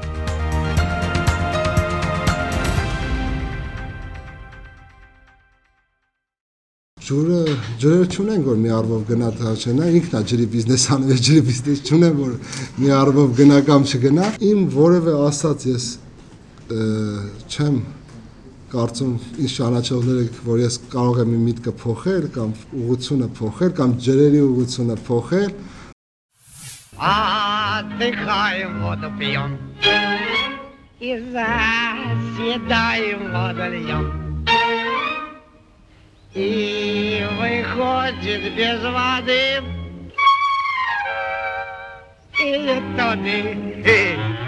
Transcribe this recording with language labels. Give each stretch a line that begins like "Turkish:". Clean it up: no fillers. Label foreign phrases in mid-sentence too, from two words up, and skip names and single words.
Armenian: Ջրեր չունենք, որ մի առվով գնա չնա, ինքն է ջրի բիզնես անում, ես ջրի բիզնես չունեմ, որ մի առվով գնա կամ չգնա։ Իմ որևէ ասած ես չեմ կարծում ինձ ճանաչողները, որ ես կարող եմ իմ միտքը փոխել կամ ուղղությունը փոխել կամ ջրերի ուղղությունը փոխել։
Russian: Отдыхаем, воду пьем и заседаем, воду льем. И выходит без воды, и туды,